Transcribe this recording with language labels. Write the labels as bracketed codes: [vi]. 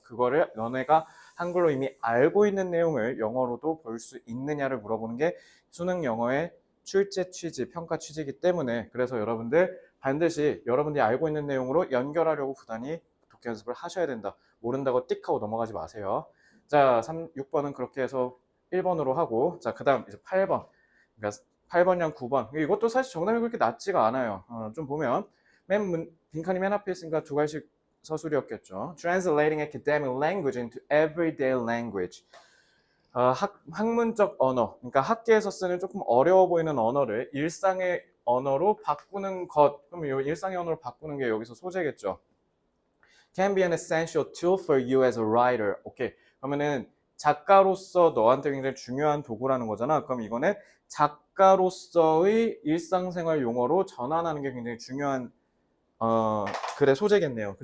[ko] 그거를 너네가 한글로 이미 알고 있는 내용을 영어로도 볼 수 있느냐를 물어보는 게 수능 영어의 출제 취지, 평가 취지이기 때문에 그래서 여러분들 반드시 여러분들이 알고 있는 내용으로 연결하려고 부단히 독해 연습을 하셔야 된다. 모른다고 띡 하고 넘어가지 마세요. 자, 6번은 그렇게 해서 1번으로 하고 자, 그 다음 이제 8번. 그러니까 8번이랑 9번. 이것도 사실 정답이 그렇게 낮지가 않아요. 좀 보면 빈칸이 맨 앞에 있으니까 두 가지 서술이었겠죠. [en] Translating academic language into everyday language. [ko] 학문적 언어, 그러니까 학계에서 쓰는 조금 어려워 보이는 언어를 일상의 언어로 바꾸는 것. 그럼 이 일상의 언어로 바꾸는 게 여기서 소재겠죠. [en] Can be an essential tool for you as a writer. [ko] 오케이. 그러면은 작가로서 너한테 굉장히 중요한 도구라는 거잖아. 그럼 이거는 작가로서의 일상생활 용어로 전환하는 게 굉장히 중요한 글의 소재겠네요.